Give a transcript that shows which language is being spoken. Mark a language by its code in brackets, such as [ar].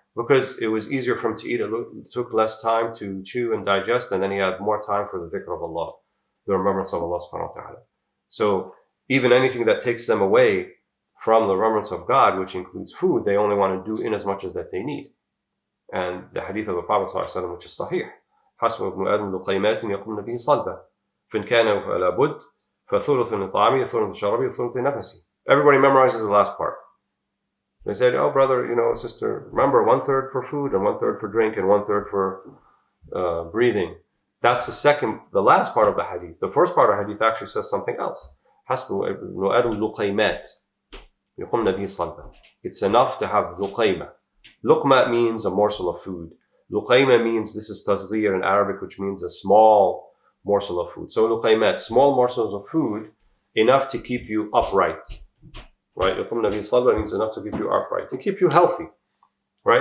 [en] Because it was easier for him to eat. It took less time to chew and digest, and then he had more time for the dhikr of Allah, the remembrance of Allah subhanahu wa ta'ala. So even anything that takes them away from the remembrance of God, which includes food, they only want to do in as much as that they need. And the hadith of the Prophet ﷺ, which is sahih, [ar] حسب ابن آدم لقيمات يقومن به صلبة فإن كان فلا بد فثلث لطعامه ثلث لشرابه وثلث لنفسه. [en] Everybody memorizes the last part. They said, oh brother, sister, remember 1/3 for food and 1/3 for drink and 1/3 for breathing. That's the last part of the hadith. The first part of the hadith actually says something else. [ar] حسب ابن آدم لقيمات يقومن به صلبة. [en] It's enough to have luqayma. Luqma means a morsel of food. Luqayma means, this is tasghir in Arabic, which means a small morsel of food. So luqaymat, small morsels of food, enough to keep you upright. Right? [ar] Yuqumna bi salba [en] means enough to keep you upright, to keep you healthy. Right?